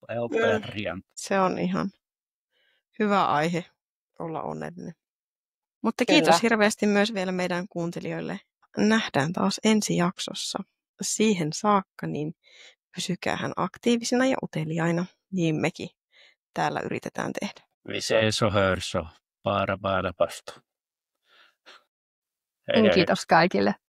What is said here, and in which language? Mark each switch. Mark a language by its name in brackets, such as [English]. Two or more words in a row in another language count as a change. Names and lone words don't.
[Finnish] Se on ihan hyvä aihe olla onnellinen. Mutta Kyllä. Kiitos hirveästi myös vielä meidän kuuntelijoille. Nähdään taas ensi jaksossa. Siihen saakka niin pysykäähän aktiivisina ja uteliaina, niin mekin täällä yritetään tehdä. [Swedish] Vi ses och hörs och bara pastu. [Finnish] Kiitos kaikille.